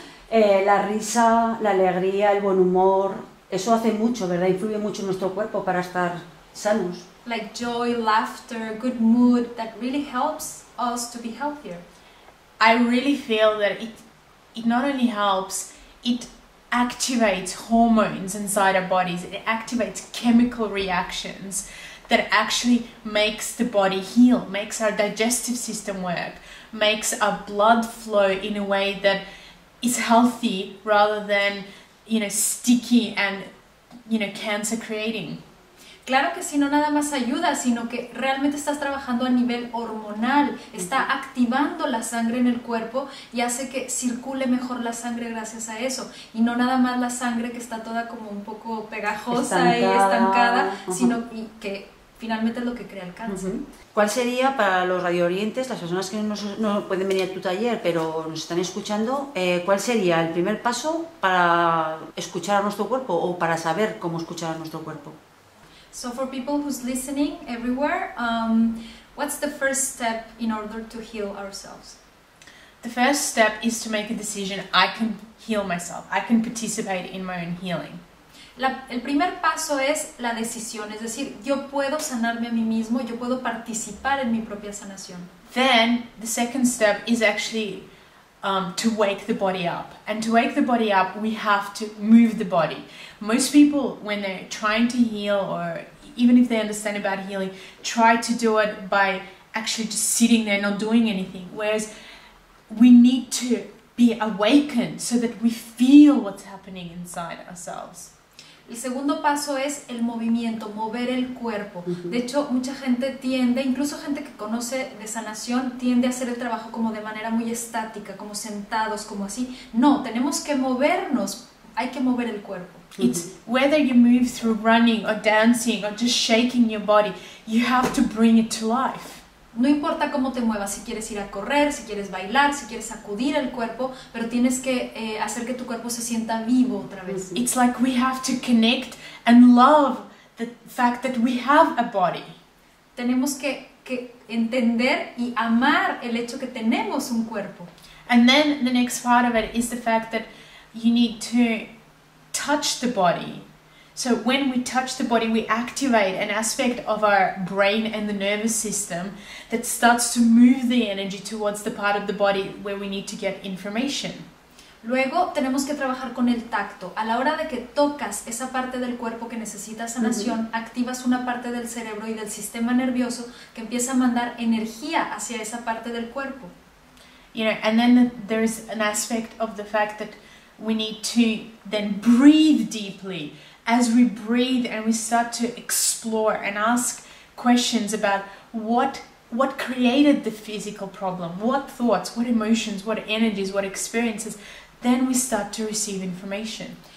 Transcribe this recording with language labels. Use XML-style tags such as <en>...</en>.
<es>La risa, la alegría, el buen humor, eso hace mucho, ¿verdad? Influye mucho en nuestro cuerpo para estar sanos.</es> <en>Like joy, laughter, good mood, that really helps us to be healthier. I really feel that it not only helps, it activates hormones inside our bodies, it activates chemical reactions that actually makes the body heal, makes our digestive system work, makes our blood flow in a way that is healthy rather than, sticky and, cancer creating.</en> <es>Claro que sí, no nada más ayuda, sino que realmente estás trabajando a nivel hormonal, está activando la sangre en el cuerpo y hace que circule mejor la sangre gracias a eso. Y no nada más la sangre que está toda como un poco pegajosa y estancada, sino que finalmente es lo que crea el cáncer. ¿Cuál sería para los radioorientes, las personas que no pueden venir a tu taller pero nos están escuchando, cuál sería el primer paso para escuchar a nuestro cuerpo o para saber cómo escuchar a nuestro cuerpo?</es> <en>So for people who's listening everywhere, what's the first step in order to heal ourselves? The first step is to make a decision. I can heal myself. I can participate in my own healing.</en> <es>El primer paso es la decisión, es decir, yo puedo sanarme a mí mismo, yo puedo participar en mi propia sanación.</es> <en>Then the second step is actually to wake the body up. And to wake the body up, we have to move the body. Most people, when they're trying to heal, or even if they understand about healing, try to do it by actually just sitting there not doing anything. Whereas we need to be awakened so that we feel what's happening inside ourselves.</en> <es>El segundo paso es el movimiento, mover el cuerpo. De hecho, mucha gente tiende, incluso gente que conoce de sanación, tiende a hacer el trabajo como de manera muy estática, como sentados, como así. No, tenemos que movernos, hay que mover el cuerpo.</es> <en>It's whether you move through running or dancing or just shaking your body, you have to bring it to life.</en> <es>No importa cómo te muevas, si quieres ir a correr, si quieres bailar, si quieres sacudir el cuerpo, pero tienes que hacer que tu cuerpo se sienta vivo otra vez.</es> <en>It's like we have to connect and love the fact that we have a body.</en> <es>Tenemos que entender y amar el hecho que tenemos un cuerpo.</es> <en>And then the next part of it is the fact that you need to touch the body. So when we touch the body, we activate an aspect of our brain and the nervous system that starts to move the energy towards the part of the body where we need to get information.</en> <es>Luego tenemos que trabajar con el tacto. A la hora de que tocas esa parte del cuerpo que necesita sanación, activas una parte del cerebro y del sistema nervioso que empieza a mandar energía hacia esa parte del cuerpo.</es> <en>You know, and then there's an aspect of the fact that we need to then breathe deeply. As we breathe and we start to explore and ask questions about what created the physical problem, what thoughts, what emotions, what energies, what experiences, then we start to receive information.</en>